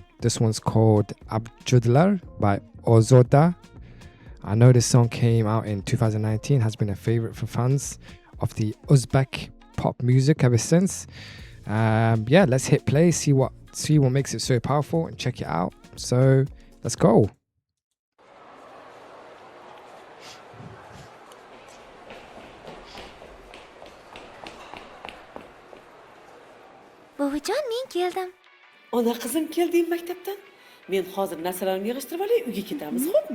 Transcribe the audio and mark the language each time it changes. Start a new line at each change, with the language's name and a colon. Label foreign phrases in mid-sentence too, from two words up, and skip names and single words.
English: This one's called Abjudlar by Ozoda. I know this song came out in 2019, has been a favorite for fans of the Uzbek pop music ever since. Let's hit play, see what makes it so powerful and check it out. So let's go.
Uzbek: Buvijon, men keldim. Ona qizim kelding maktabdan. Men hozir narsalarimni yig'ishtirib olay, uyga ketamiz, xo'pmi?